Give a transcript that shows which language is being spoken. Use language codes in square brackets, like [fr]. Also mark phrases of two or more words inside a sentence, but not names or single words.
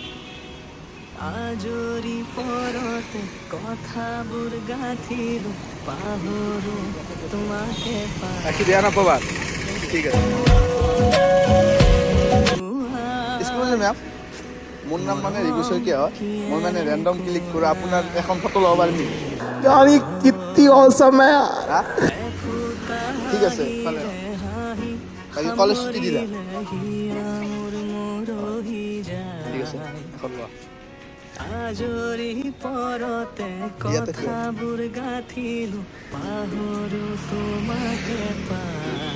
[as] আজৰি পৰতে কথাবোৰ গাঁঠিলো পাহৰো তোমাকে ৰাখি বেয়া নাপাবা ঠিক আছে [en] excuse ma'am [as] মোৰ নাম মানে ৰিগু শইকীয়া হয় মই মানে [en] random click [as] কৰোঁ আপোনাৰ এখন ফটো ল'ব পাৰিম নেকি [hi] यानी कितनी औसम है यार [as] হা ঠিক আছে ভালে বাকী কলেজ ছুটি দিলা ঠিক আছে এখন লোৱা আজৰি পৰতে ইয়াতে কিয়? কথাবোৰ গাঁঠিলো পাহৰো তোমাকে পাই